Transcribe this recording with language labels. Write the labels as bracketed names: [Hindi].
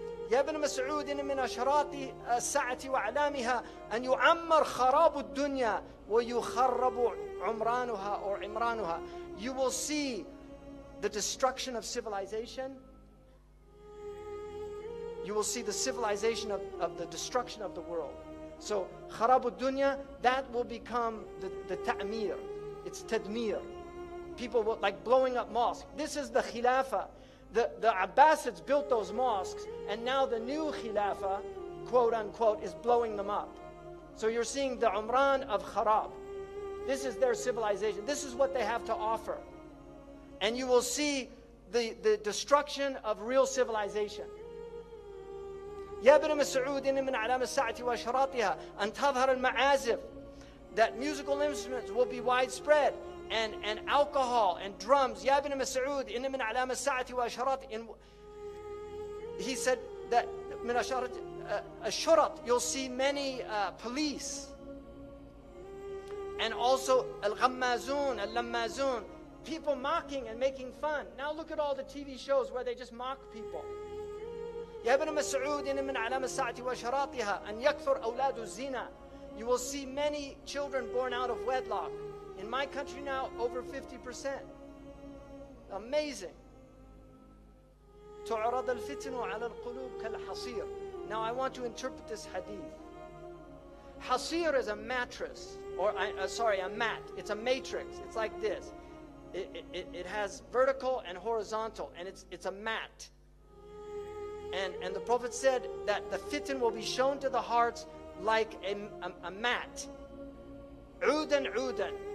[Arabic] يا ابن مسعود إن من أشراط الساعة وأعلامها أن يعمر خراب الدنيا ويخرب عمرانها or عمرانها. [English] You will see the destruction of civilization. You will see the civilization of the destruction of the world. So [Arabic] خراب الدنيا, [English] that will become the ta'mir. It's tadmir. People will, like blowing up mosques. This is the khilafah. The Abbasids built those mosques, and now the new Khilafah, quote unquote, is blowing them up. So you're seeing the Umran of Kharab. This is their civilization. This is what they have to offer. And you will see the destruction of real civilization. [Arabic] يا ابن مسعود إن من علام الساعة وأشراطها أن تظهر المعازف. [English] That musical instruments will be widespread. And alcohol and drums. [Arabic] Ya ibn Masood, inna min alam as-sa'ati wa asharat. [English] He said that min asharat, you'll see many police. And also al-ghammazun, al-lammazun, people mocking and making fun. Now look at all the TV shows where they just mock people. [Arabic] يا ابن مسعود إن من علامة الساعة وأشراطها أن يكثر أولاد الزنا. [English] You will see many children born out of wedlock. In my country now, over 50%. Amazing. [Arabic] تعرض الفتن على القلوب كالحصير. [English] Now I want to interpret this hadith. Hasir is a mattress, or a mat. It's a matrix. It's like this. It has vertical and horizontal, and it's a mat. And the Prophet said that the fitan will be shown to the hearts like a mat. Udan, udan.